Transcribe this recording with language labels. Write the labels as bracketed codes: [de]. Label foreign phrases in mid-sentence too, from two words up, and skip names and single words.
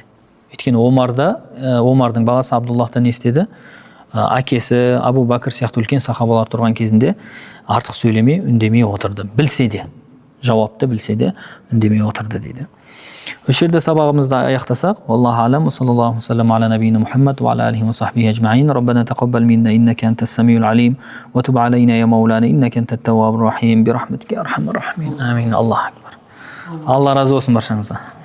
[kk] Өйткені Омардың баласы Абдуллахтан естеді, әкесі Абу Бәкір сияқты үлкен сахабалар тұрған кезінде артық сөйлемей, үндемей отырды. Білсе де, жауапты білсе де, үндемей отырды дейді. Осы жерде сабағымызды аяқтасақ, [ar] الله أعلم, صلى الله وسلم على نبينا محمد وعلى آله وصحبه أجمعين. ربنا تقبل منا إنك أنت السميع العليم وتب علينا يا مولانا إنك أنت التواب الرحيم برحمتك يا أرحم الراحمين. آمين. الله أكبر. [kk] Allah razı olsun barшаңыздан.